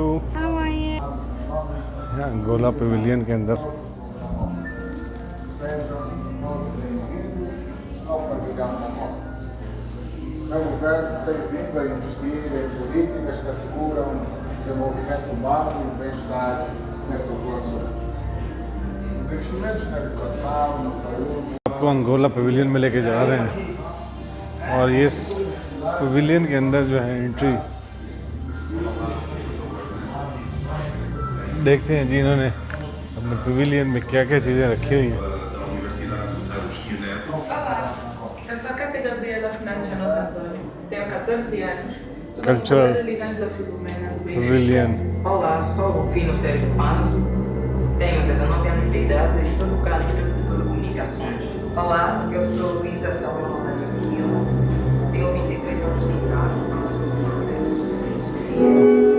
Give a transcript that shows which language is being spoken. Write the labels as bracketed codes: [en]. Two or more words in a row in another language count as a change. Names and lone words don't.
[en] How are you? [hi] यहाँ अंगोला पवेलियन के अंदर [pt] É um governo bem-vindo a investir em políticas que asseguram o desenvolvimento humano e o bem-estar das populações. Os investimentos na educação, na saúde. [hi] आपको अंगोला पवेलियन में लेके जा रहे हैं और ये पवेलियन के अंदर जो है एंट्री देखते हैं जी इन्होंने अपने पवेलियन में क्या क्या चीज़ें रखी हुई हैं। [pt] Eu sou a Cátia Gabriela Fernandes Anota Antônio, tenho 14 anos, sou Cultural da liderança da Filomena do Benfica. Pavilion. Olá, sou Rufino Sérgio Panzo, tenho 19 anos de idade e estou no Instituto de Telecomunicações. Olá, eu sou Luísa Salomão Manzanillo, tenho 23 anos de idade, sou fazer filosofia.